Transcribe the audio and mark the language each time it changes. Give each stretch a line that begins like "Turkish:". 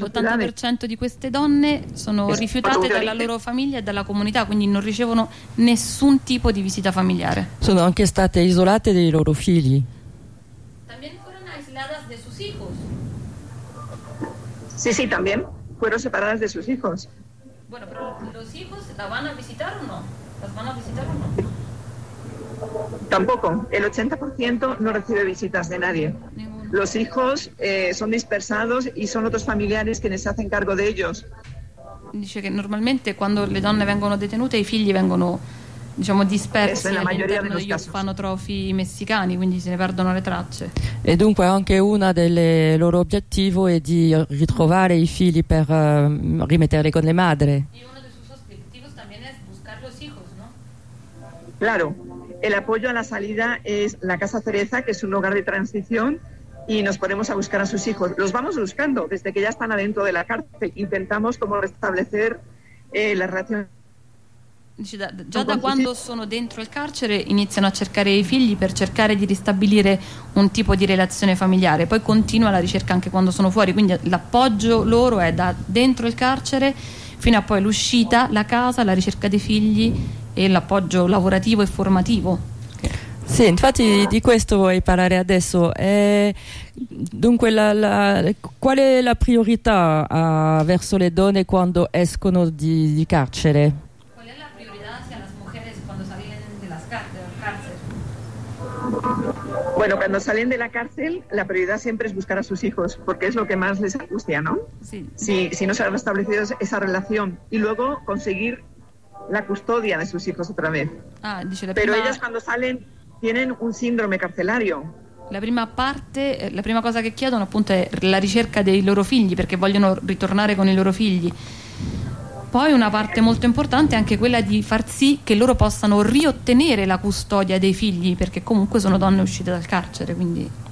Italian: L'80% di queste donne sono rifiutate dalla loro famiglia e dalla comunità, quindi non ricevono nessun tipo di visita familiare. Sono anche state isolate dei loro figli.
Spanish: También fueron aisladas de sus hijos. Sí, sí, también fueron separadas de sus hijos. Bueno, pero los hijos la van a visitar o no? ¿Las van a visitar o no? Tampoco, el 80% no recibe visitas de nadie. Los hijos son dispersados y son otros familiares quienes hacen cargo de ellos. Dice que normalmente cuando
Italian: le donne vengono detenute i figli vengono diciamo dispersi nella maggior parte degli orfanotrofi messicani, quindi se ne perdono le tracce. E dunque anche una delle loro obiettivo è di ritrovare i figli per rimetterli con le madre.
Spanish: Y uno de sus objetivos también es buscar los hijos, ¿no? Claro. El apoyo a la salida es la Casa Cereza, que es un hogar de transición. Y nos ponemos a buscar a sus hijos. Los vamos buscando desde que ya están adentro de la cárcel. Intentamos como restablecer la relación.
Italian: Dice, già da quando sono dentro il carcere iniziano a cercare i figli per cercare di ristabilire un tipo di relazione familiare. Poi continua la ricerca anche quando sono fuori. Quindi l'appoggio loro è da dentro il carcere fino a poi l'uscita, la casa, la ricerca dei figli e l'appoggio lavorativo e formativo. Sì, infatti di questo vorrei parlare adesso. Dunque, qual è la priorità verso le donne quando escono di carcere? Qual è la priorità
Spanish: hacia las mujeres cuando salen de las cárceles? Bueno, cuando salen de la cárcel, la prioridad siempre es buscar a sus hijos, porque es lo que más les angustia, ¿no? Sí. Si no se ha restablecido esa relación y luego conseguir la custodia de sus hijos otra vez. Pero ellas cuando salen tienen un síndrome carcelario.
Italian: La prima cosa che chiedono appunto è la ricerca dei loro figli perché vogliono ritornare con i loro figli. Poi una parte molto importante è anche quella di far sì che loro possano riottenere la custodia dei figli perché comunque sono donne uscite dal carcere, quindi.